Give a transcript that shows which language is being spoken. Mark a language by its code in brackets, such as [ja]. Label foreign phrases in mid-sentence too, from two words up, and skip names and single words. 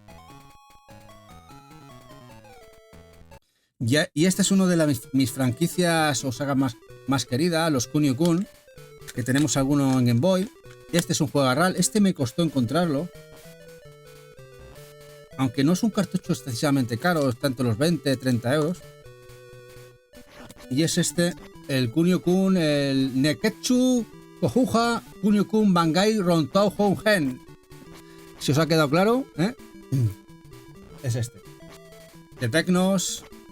[es] Y esta es una de mis franquicias o sagas más queridas, los Kunio-kun, que tenemos alguno en Game Boy. Este es un juego RAL, este me costó encontrarlo. Aunque no es un cartucho excesivamente caro, está entre los 20, 30 euros. Y es el Kunio-kun, el Neketsu Kohuja Kunio-kun Bangai Rontao Hougen. Si os ha quedado claro, ¿eh? Es este. De Tecnos.